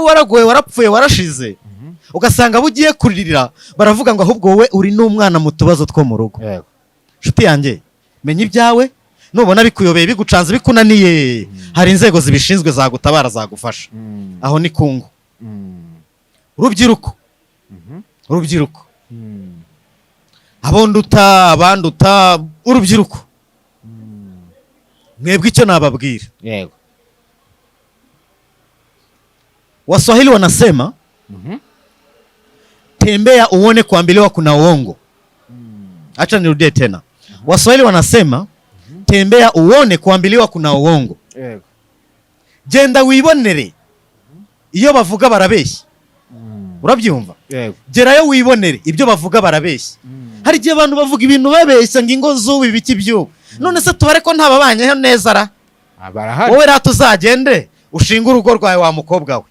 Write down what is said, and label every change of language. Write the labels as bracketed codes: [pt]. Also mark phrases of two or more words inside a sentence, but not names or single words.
[rw] waragoye warapfuye warashize ugasanga bugiye kuririra baravuga ngo ahubwo wowe uri n'umwana mu tubazo two mu rugo nshuti yanjye menya ibyawe nubona bikuyobeye bigucanze bikunaniye hari inzego zibishinzwe zagutabara zagufasha aho ni kungu urubyiruko abanduta urubyiruko mwebwe icyo nababwira yego [sw] Waswahili wanasema tembea uone kuambiliwa kuna uongo. Acha nirudie tena. Waswahili wanasema tembea uone kuambiliwa kuna uongo. [rw] Genda wibonere iyo bavuga barabeshya. Urabyumva? Gerayo wibonere ibyo bavuga barabeshya. Hari gihe abantu bavuga ibintu babeshya ngingo zubi biki byo. None se tubare ko ntababanyeho neza ra. Wowe rato uzagende ushinga urugo rwawe wa mukobwa we.